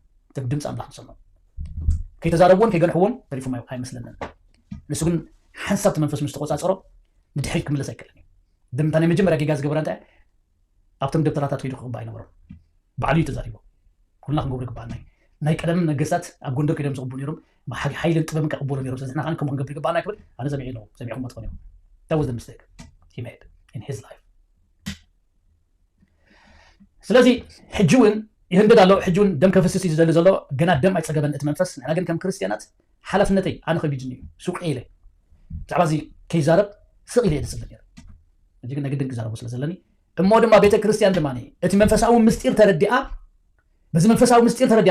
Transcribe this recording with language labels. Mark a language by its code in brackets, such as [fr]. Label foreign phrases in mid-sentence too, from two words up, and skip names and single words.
[ti] እቶም ድምፂ ኣምላኽ ንሰምዑ ከይተዛረብዎን ከይገንሕዎን ተሪፎም ኣይመስለንን ንሱ ግን ሓንሳብቲ መንፈስ ምስ ተቆፃፀሮ ንድሕሪት ክምለስ ኣይከኣልን እዩ ድምታ ናይ መጀመርያ ጌጋ ዝገበረ እንታይ ኣብቶም ደብተራታት ከይዱ ክቕባእ ኣይነበሮም ባዕሉ እዩ ተዛሪቦ ኩልና ክንገብሮ ይግባአና ናይ ቀደም ነገስታት ኣብ ጎንደር ከይዶም ዝቕብኡ ነይሮም ሓይልን ጥበብን ከቕበሉ ነይሮም ስለዚ ንሕና ከምኡ ክንገብር ይግባአና ክብል ኣነ ሰሚዐ ኣለኹ ሰሚዕኩም ትኾን እዮም [en] that was the mistake he made in his life [ti] ስለዚ ሕጂ እውን ይህንደድ ኣሎ ሕጂ እውን ደም ከፍስስ እዩ ዝደሊ ዘሎ ገና ደም ኣይፀገበን እቲ መንፈስ ንሕና ግን ከም ክርስቲያናት ሓላፍነተይ ኣነ ከቢድኒ እዩ ሱቅ ኢለ ብዛዕባ እዚ ከይዛረብ ስቕ ኢለ የድስለ ነይረ እዚ ግን ነግድን ክዛረቡ ስለ ዘለኒ እሞ ድማ ቤተ ክርስቲያን ድማ እቲ መንፈሳዊ ምስጢር ተረዲኣ በዚ መንፈሳዊ ምስጢር ተረዲኣ